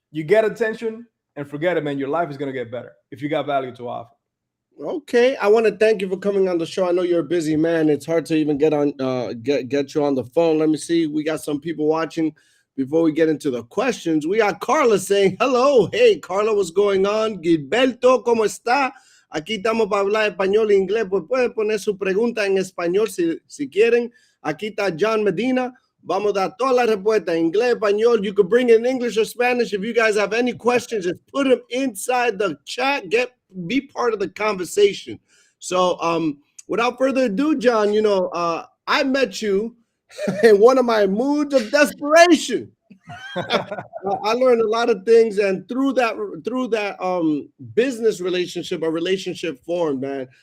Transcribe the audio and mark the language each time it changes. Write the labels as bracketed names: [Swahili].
[English] You get attention and forget it, man. Your life is going to get better if you got value to offer. Okay, I want to thank you for coming on the show. I know you're a busy man. It's hard to even get you on the phone. Let me see. We got some people watching. Before we get into the questions, we got Carla saying hello. Hey, Carla, what's going on? [Spanish] Gilberto, ¿cómo está? Aquí estamos para hablar español e inglés. Pues pueden poner su pregunta en español si quieren. Aquí está John Medina. Vamos a dar toda la respuesta en inglés, español. [English] You could bring in English or Spanish. If you guys have any questions, just put them inside the chat. Be part of the conversation. So without further ado, John, I met you in one of my moods of desperation. I learned a lot of things, and through that business relationship, a relationship formed, man.